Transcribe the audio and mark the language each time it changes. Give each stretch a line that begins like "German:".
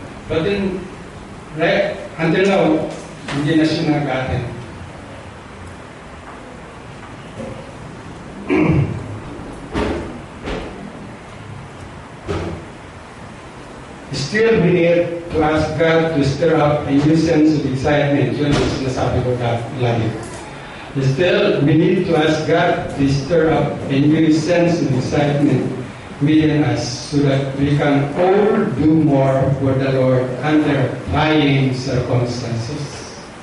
English: But then, right, until now,
Filipino: hindi na siya nag-attend.
English: Still, we need to ask God to stir up a new sense of excitement.
Filipino: Yun ang sinasabi ko lagi.
English: Still, we need to ask God to stir up a new sense of excitement within us so that we can all do more for the Lord under trying circumstances.